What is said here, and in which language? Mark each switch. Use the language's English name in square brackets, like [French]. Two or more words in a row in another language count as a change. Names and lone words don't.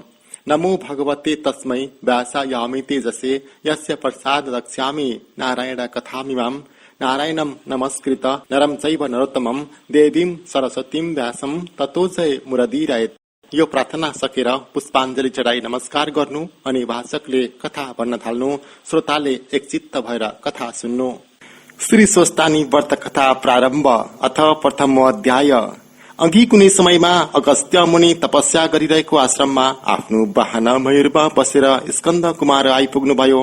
[Sanskrit] नमो भगवते तस्मै व्यासायामि तेजसे यस्य प्रसाद रक्ष्यामि नारायण कथामिमाम्। नारायणं नमस्कृत नरं चैव नरोत्तमं देवीं सरस्वतीं व्यासं ततो जय मुरदीरायत। [Nepali] यो प्रार्थना सकेर पुष्पाञ्जली चढाई नमस्कार गर्नु अनि वाचकले कथा भन्न थाल्नु। श्रोताले एकचित्त भएर कथा सुन्नु। श्री स्वस्तानी व्रत कथा प्रारम्भ। [Sanskrit] अथ प्रथम अध्याय। [Nepali] अघि कुनै समयमा अगस्त्य मुनि तपस्या गरिरहेको आश्रममा आफ्नो वाहन मयूरमा बसेर स्कन्द कुमार आइपुग्नुभयो।